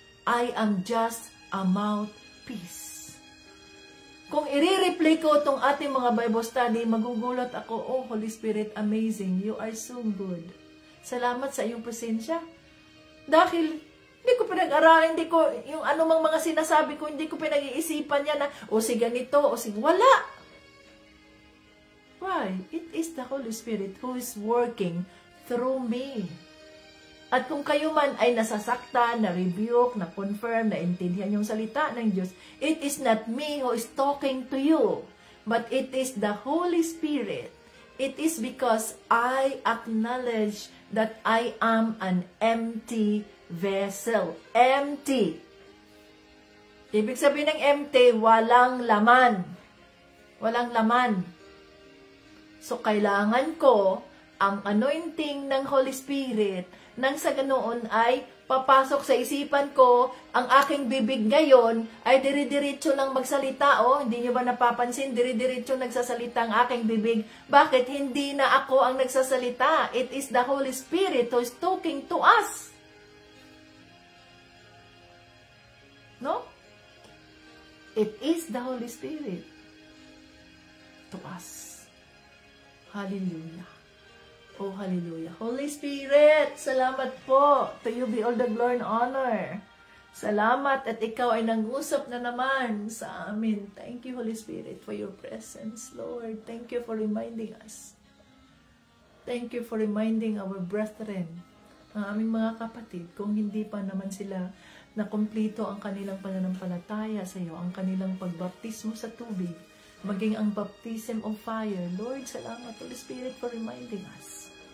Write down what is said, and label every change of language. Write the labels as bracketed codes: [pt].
[en] I am just a mouthpiece. [tl] Kung i-replay ko itong ating mga Bible study, magugulat ako, [en] oh Holy Spirit, amazing, you are so good. [tl] Salamat sa iyong presensya. Dahil hindi ko pinag-aralan, yung anumang mga sinasabi ko, hindi ko pinag-iisipan niya na, o si ganito, o si wala. [en] Why? It is the Holy Spirit who is working through me. [tl] At kung kayo man ay nasasaktan, na-rebuke, na-confirm, na-intindihan yung salita ng Diyos, [en] it is not me who is talking to you, but it is the Holy Spirit. It is because I acknowledge that I am an empty vessel. Empty. [tl] Ibig sabihin ng empty, walang laman. Walang laman. So, kailangan ko ang anointing ng Holy Spirit nang sa ganoon ay papasok sa isipan ko, ang aking bibig ngayon ay dire-diretso lang magsalita. Oh, hindi nyo ba napapansin? Dire-diretso nagsasalita ang aking bibig. Bakit? Hindi na ako ang nagsasalita. [en] It is the Holy Spirit who is talking to us. No? It is the Holy Spirit to us. Hallelujah. Oh, hallelujah. Holy Spirit, [tl] salamat po. [en] To you be all the glory and honor. [tl] Salamat at ikaw ay nangusap na naman sa amin. [en] Thank you, Holy Spirit, for your presence, Lord. Thank you for reminding us. Thank you for reminding our brethren, [tl] ang aming mga kapatid, kung hindi pa naman sila na kumpleto ang kanilang pananampalataya sa iyo, ang kanilang pagbaptismo sa tubig, maging ang baptism of fire. [en] Lord, [tl] salamat, [en] Holy Spirit, for reminding us.